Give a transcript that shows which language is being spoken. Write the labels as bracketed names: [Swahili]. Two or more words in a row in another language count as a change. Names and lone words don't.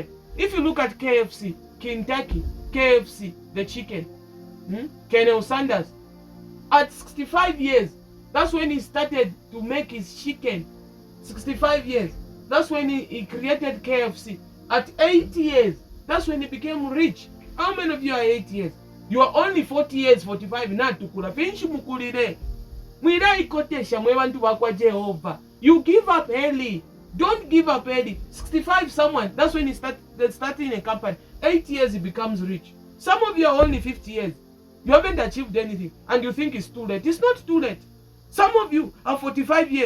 [English] If you look at KFC, Kentucky, KFC, the chicken, Colonel Sanders, at 65 years, that's when he started to make his chicken. 65 years, that's when he created KFC. At 80 years, that's when he became rich. How many of you are 8 years? You are only 40 years, 45. [Bemba] Na tukula penshi mukulire. Mwira ikotesha mwe bantu bakwa Jehovah. [English] You give up early. Don't give up early. 65 someone, that's when he starting a company. 8 years he becomes rich. Some of you are only 50 years. You haven't achieved anything and you think it's too late. It's not too late. Some of you are 45 years.